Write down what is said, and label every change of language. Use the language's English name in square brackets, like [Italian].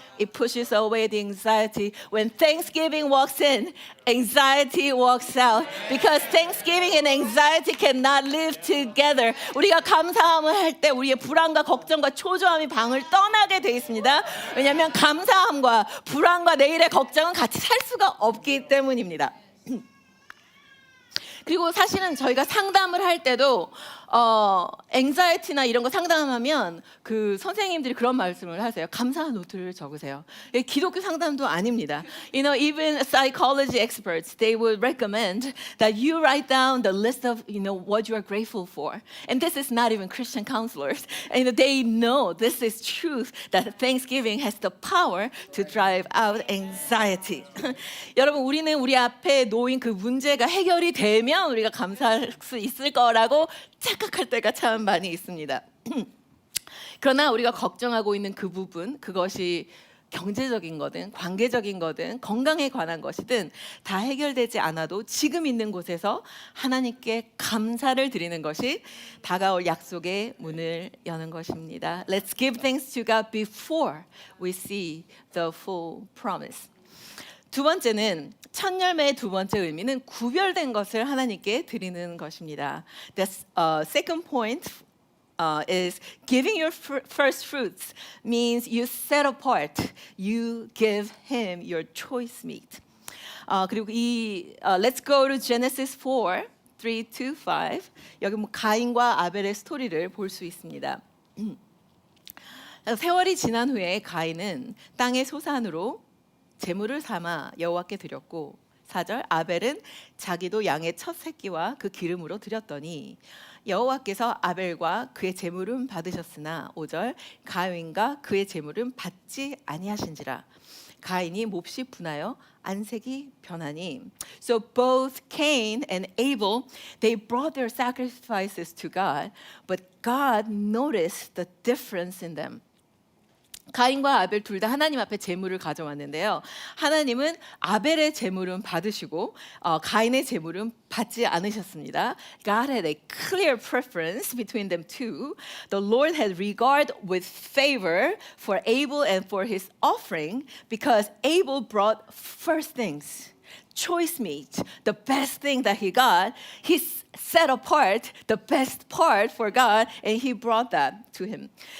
[English] It pushes away the anxiety. When thanksgiving walks in, anxiety walks out. Because thanksgiving and anxiety cannot live together. [Korean] 우리가 감사함을 할 때 우리의 불안과 걱정과 초조함이 방을 떠나게 돼 있습니다. 왜냐하면 감사함과 불안과 내일의 걱정은 같이 살 수가 없기 때문입니다. 그리고 사실은 저희가 상담을 할 때도 anxiety나 이런 거 상담하면 그 선생님들이 그런 말씀을 하세요. 감사 노트를 적으세요. 기독교 상담도 아닙니다. [English] Even psychology experts, they would recommend that you write down the list of, what you are grateful for. And this is not even Christian counselors. And they know this is truth, that Thanksgiving has the power to drive out anxiety. [Korean] 여러분, 우리는 우리 앞에 놓인 그 문제가 해결이 되면 우리가 감사할 수 있을 거라고 착각할 때가 참 많이 있습니다. 그러나 우리가 걱정하고 있는 그 부분, 그것이 경제적인 거든 관계적인 거든 건강에 관한 것이든 다 해결되지 않아도 지금 있는 곳에서 하나님께 감사를 드리는 것이 다가올 약속의 문을 여는 것입니다. [English] Let's give thanks to God before we see the full promise. [Korean] 두 번째는 첫 열매의 두 번째 의미는 구별된 것을 하나님께 드리는 것입니다. [English] The second point is giving your first fruits means you set apart, you give him your choice meat. [Korean] 그리고 [English] let's go to Genesis 4, 3-5. [Korean] 여기 가인과 아벨의 스토리를 볼 수 있습니다. 세월이 지난 후에 가인은 땅의 소산으로 제물을 삼아 여호와께 드렸고 4절 아벨은 자기도 양의 첫 새끼와 그 기름으로 드렸더니 여호와께서 아벨과 그의 제물은 받으셨으나 5절 가인과 그의 제물은 받지 아니하신지라 가인이 몹시 분하여 안색이 변하니 [English] So both Cain and Abel they brought their sacrifices to God but God noticed the difference in them. [Korean] 가인과 아벨 둘 다 하나님 앞에 제물을 가져왔는데요. 하나님은 아벨의 제물은 받으시고 가인의 제물은 받지 않으셨습니다. [English] God had a clear preference between them two. The Lord had regard with favor for Abel and for his offering because Abel brought first things. Choice meat, the best thing that he got, he set apart the best part for God, and he brought that to him.